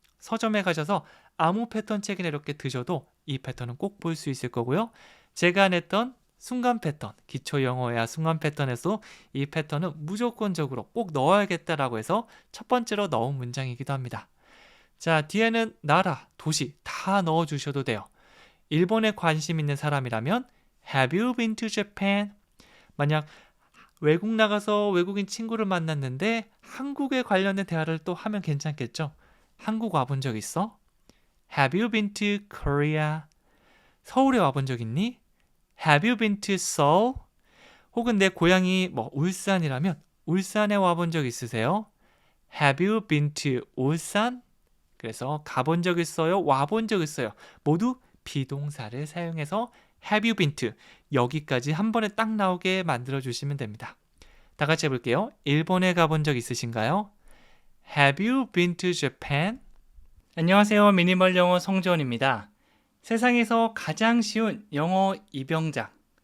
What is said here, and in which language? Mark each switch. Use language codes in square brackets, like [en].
[ko] 서점에 가셔서 아무 패턴 책이나 이렇게 드셔도 이 패턴은 꼭 볼 수 있을 거고요. 제가 냈던 순간 패턴, 기초 영어야 순간 패턴에서 이 패턴은 무조건적으로 꼭 넣어야겠다라고 해서 첫 번째로 넣은 문장이기도 합니다. 자, 뒤에는 나라, 도시 다 넣어주셔도 돼요. 일본에 관심 있는 사람이라면 [en] Have you been to Japan? [ko] 만약 외국 나가서 외국인 친구를 만났는데 한국에 관련된 대화를 또 하면 괜찮겠죠? 한국 와본 적 있어? [en] Have you been to Korea? [ko] 서울에 와본 적 있니? [en] Have you been to Seoul? [ko] 혹은 내 고향이 뭐 울산이라면 울산에 와본 적 있으세요? [en] Have you been to 울산? [ko] 그래서 가본 적 있어요? 와본 적 있어요? 모두 비동사를 사용해서 [en] Have you been to? [ko] 여기까지 한 번에 딱 나오게 만들어 주시면 됩니다. 다 같이 해볼게요. 일본에 가본 적 있으신가요? [en] Have you been to Japan? [ko] 안녕하세요. 미니멀 영어 성지원입니다. 세상에서 가장 쉬운 영어 입영작.